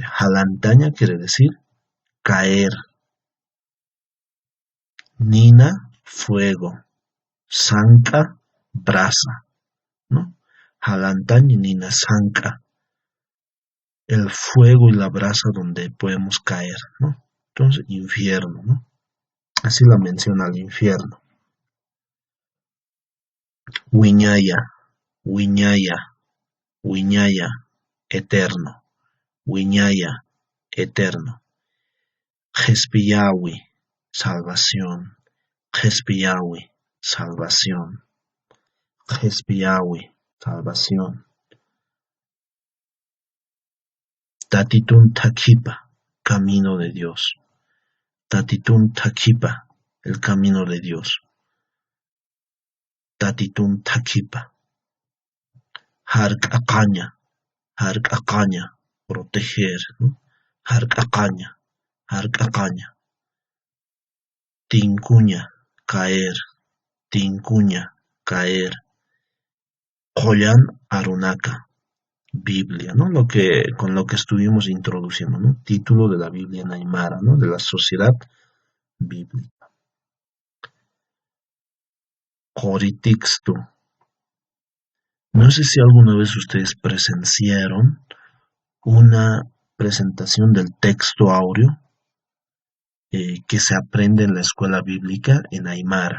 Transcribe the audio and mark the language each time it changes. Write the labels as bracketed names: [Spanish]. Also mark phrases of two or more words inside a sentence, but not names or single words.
[Spanish] Halantaña quiere decir caer, Nina, fuego, Sanka, brasa, ¿no? [Aymara] Halantaña Nina Sanka, [Spanish] el fuego y la brasa donde podemos caer, ¿no? Entonces, infierno, ¿no? Así la menciona el infierno. [Aymara] Wiñaya, Wiñaya, Wiñaya, eterno, Wiñaya, eterno. Jespiyawi, salvación, Jespiyawi, salvación, Jespiyawi, salvación. Tatitun Takipa, [Spanish] camino de Dios. [Aymara] Tatitun Takipa, [Spanish] el camino de Dios. [Aymara] Tatitun Takipa. Hark Akaña, proteger, ¿no? Hark Akaña. Tincuña, caer, Tincuña, caer. Joyan Arunaka, [Spanish] Biblia, ¿no? Con lo que estuvimos introduciendo, ¿no? Título de la Biblia en Aymara, ¿no? De la sociedad bíblica. Coritixto. No sé si alguna vez ustedes presenciaron una presentación del texto áureo que se aprende en la escuela bíblica en Aymara.